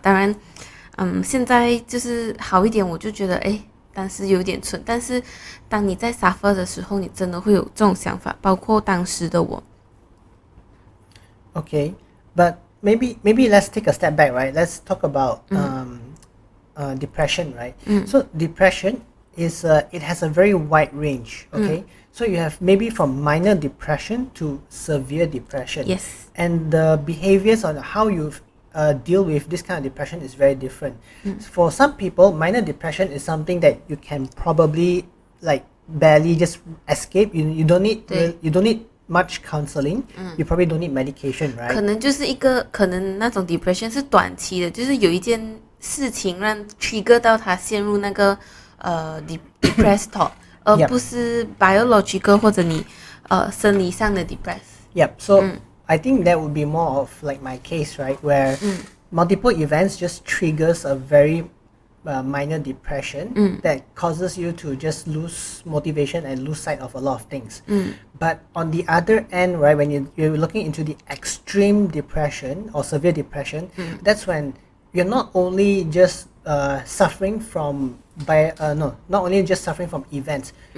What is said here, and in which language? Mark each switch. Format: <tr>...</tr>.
<zh>当然现在就是好一点，我就觉得但是有点蠢，但是当你在 suffer 的时候，你真的会有这种想法，包括当时的我。</zh> <en>Okay, but maybe let's take a step back, right? Let's talk about depression, right? So depression is it has a very wide range, okay? So you have maybe from minor depression to severe depression. Yes. And the behaviors on how you deal with this kind of depression is very different. For some people, minor depression is something that you can probably like barely just escape. You don't need much counseling. You probably don't need medication, right?</en> <zh>可能就是可能那种 depression 是短期的，就是有一件事情让 trigger 到他陷入那个</zh> <en>depressed thought，</en> <zh>而不是 biological 或者你生理上的 depressed。</zh> <en>Yep. So I think that would be more of like my case, right? Where multiple events just triggers a very minor depression that causes you to just lose motivation and lose sight of a lot of things. But on the other end, right, when you're looking into the extreme depression or severe depression, that's when you're not only just suffering from not only just suffering from events.</en>